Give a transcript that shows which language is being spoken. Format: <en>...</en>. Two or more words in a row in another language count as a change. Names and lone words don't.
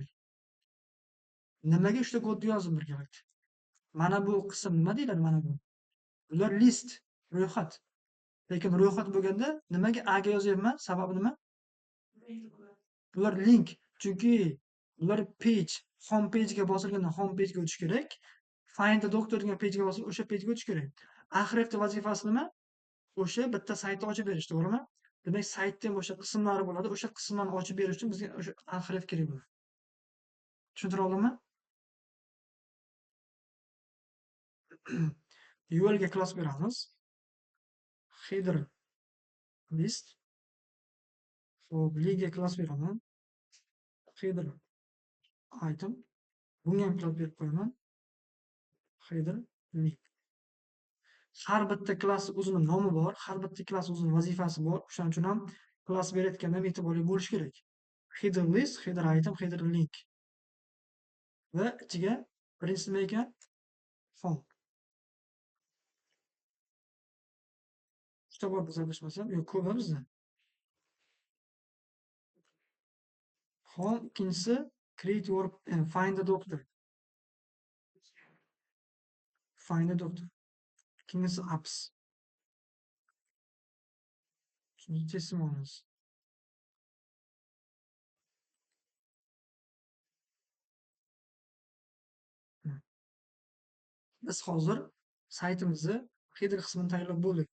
<uz>Nimaga uchta kodni yozdim birgalikda? Mana bu qism nima deyiladi mana bu? Bular list, ro'yxat. Lekin ro'yxat bo'lganda nimaga A ga yozyapman? Sababi nima? Bular link. Chunki bular page,</uz> <en>home page</en> <uz>ga bosilganda</uz> <en>home page</en> <uz>ga o'tish kerak.</uz> <en>Find the doctor</en> <uz>degan page ga bosilib o'sha page ga o'tish kerak. Ahrefni vazifasi nima? O'sha bitta saytni ochib berish, to'g'rimi? Demak, saytning o'sha qismlari bo'ladi. O'sha qismlarni ochib berish uchun bizga o'sha ahref kerak bo'ladi. Tushuntira oldimmi? UL ga klass beramiz.</uz> <en>Header list.</en> <uz>Hop, link ga klass beraman.</uz> <en>Header item.</en> <uz>Bunga ham klass berib qo'yaman.</uz> <en>Header link.</en> <uz>Har bitta klass o'zining nomi bor, har bitta klass o'zining vazifasi bor. O'shaning uchun ham klass berayotganda ham e'tiborli bo'lish kerak.</uz> <en>Header list, header item, header link.</en> <uz>Va ichiga birinchisi nima ekan? Font. Uchta bor biz adashmasam, yo'q, ko'p bizda. Font, ikkinchisi</uz> <en>create your find the doctor. Find the doctor.</en> <uz>Ikkinchisi apps. Testimonials. Biz hozir saytimizni header qismini tayyorlab bo'ldik.</uz>